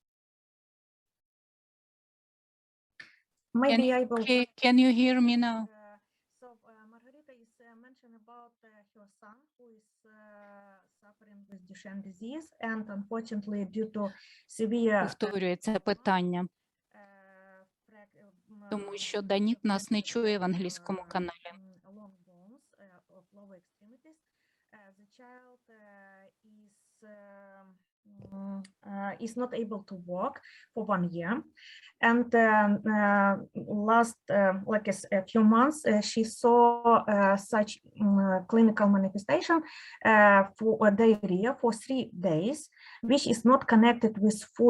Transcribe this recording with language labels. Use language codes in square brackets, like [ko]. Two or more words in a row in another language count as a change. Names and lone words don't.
[en] Maybe I will. Can you hear me now? So Margarita is mentioning about her son who is suffering with Duchenne disease, and unfortunately, due to severe [uk] Повторюється питання, тому що Даніт нас не чує в англійському каналі. [en] long bones of lower extremities, the child is not able to walk for 1 year, and last like a few months she saw such clinical manifestation for diarrhea for 3 days, which is not connected with food